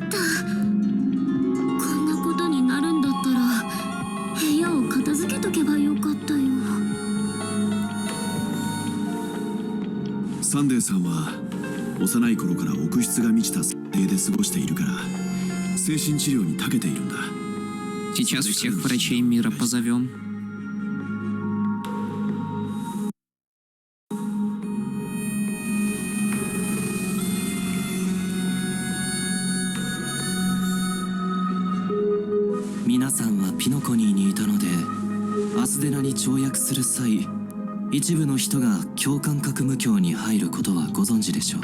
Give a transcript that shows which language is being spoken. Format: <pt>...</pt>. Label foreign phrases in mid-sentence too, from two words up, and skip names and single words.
<ja>こんなことになるんだったら部屋を片付けとけばよかったよ。サンデーさんは幼い頃から奥室が満ちた家庭で過ごしているから精神治療に長けているんだ。</ja> <ru>Сейчас всех врачей мира позовем.</ru> <ja>Minasan はピノコニーにいたので、アスデナに跳躍する際、一部の人が共感覚無境に入ることはご存知でしょう。</ja>